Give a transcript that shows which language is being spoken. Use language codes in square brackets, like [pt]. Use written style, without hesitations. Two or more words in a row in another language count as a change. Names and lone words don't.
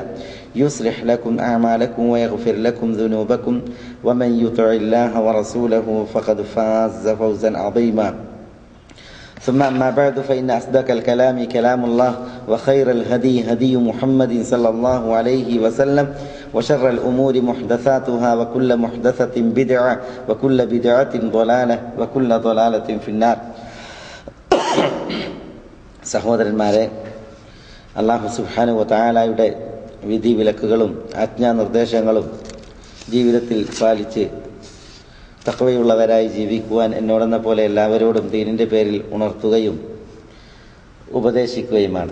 [ar] يصلح لكم أعمالكم ويغفر لكم ذنوبكم ومن يطع الله ورسوله فقد فاز فوزا عظيما ثم أما بعد فإن أصدق الكلام كلام الله وخير الهدي هدي محمد صلى الله عليه وسلم وشر الأمور محدثاتها وكل محدثة بدعة وكل بدعة ضلالة وكل ضلالة في النار. [ml] സഹോദരന്മാരെ, അല്ലാഹു [ar] سبحانه وتعالى [ml] വിധി വിലക്കുകളും ആജ്ഞാനിർദ്ദേശങ്ങളും ജീവിതത്തിൽ പാലിച്ച് തഖ്വയുള്ളവരായി ജീവിക്കുവാൻ എന്നോടെന്ന പോലെ എല്ലാവരോടും ദീനിൻ്റെ പേരിൽ ഉണർത്തുകയും ഉപദേശിക്കുകയുമാണ്.